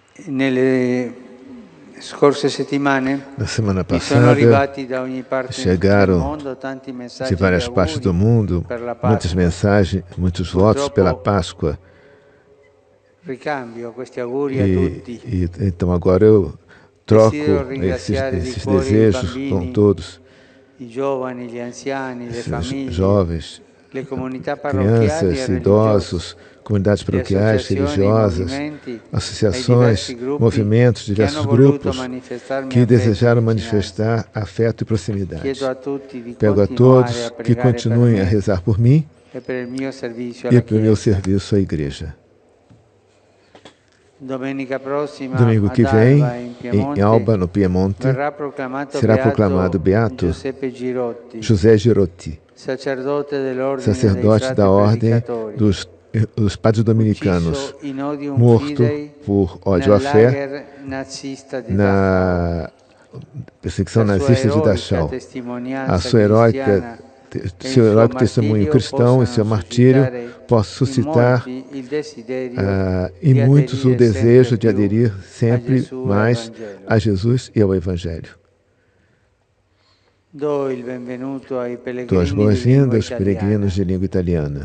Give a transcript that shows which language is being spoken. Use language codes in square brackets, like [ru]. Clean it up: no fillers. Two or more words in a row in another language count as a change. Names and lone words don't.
[it] Nelle scorse settimane [pt] Na semana [it] mi sono [pt] passada, [it] arrivati da ogni parte del [pt] chegaram [it] mondo tanti messaggi [pt] de várias [it] di [pt] partes do [it] auguri [pt] mundo [it] per la [pt] muitas [it] Pasqua. [pt] mensagens, muitos votos pela Páscoa. [it] Ricambio questi auguri a tutti. [pt] Então agora eu troco [it] Desidero ringraziare di [pt] esses [it] cuore i [pt] desejos com [it] bambini, [pt] todos, [it] I giovani, gli anziani, le [pt] esses [it] famiglie, [pt] jovens, [it] le comunità parrocchiali [pt] crianças, [it] e religiose, [pt] idosos, comunidades [it] le [pt] paroquiais, [it] associazioni, [pt] religiosas, [it] movimenti, [pt] associações, [it] ai diversi gruppi [pt] movimentos, [it] che [pt] diversos [it] hanno voluto [pt] grupos [it] manifestarmi [pt] que [it] affetto e [pt] desejaram [it] vicinanza. [pt] manifestar afeto e proximidade. [it] Chiedo a tutti di [pt] Pego a [it] continuare [pt] todos [it] a [pt] que [it] pregare [pt] continuem [it] per [pt] a [it] me [pt] rezar por mim [it] e per il mio servizio [pt] e [it] alla [pt] pelo meu [it] Chiesa. [pt] serviço à igreja. [it] Domenica prossima [pt] Domingo [it] ad [pt] que vem, [it] Alba, in Piemonte, [pt] em Alba, no Piemonte, [it] verrà proclamato [pt] será proclamado beato [it] Giuseppe Girotti, [pt] José Girotti, [it] sacerdote dell'ordine [pt] sacerdote [it] dei [pt] da [it] frati [pt] ordem [it] predicatori, [pt] dos padres dominicanos, [it] ucciso [la] in odium [pt] morto [it] fidei [pt] por ódio à [it] nel [pt] fé [it] lager nazista di Dachau. [pt] na perseguição [it] La sua [pt] nazista de [it] eroica [pt] Dachau. [it] testimonianza [pt] A sua heróica, [it] cristiana [pt] seu heróico testemunho cristão e seu martírio possa suscitar em muitos o desejo de aderir sempre mais a Jesus e ao Evangelho. Dou as boas-vindas aos peregrinos de língua italiana.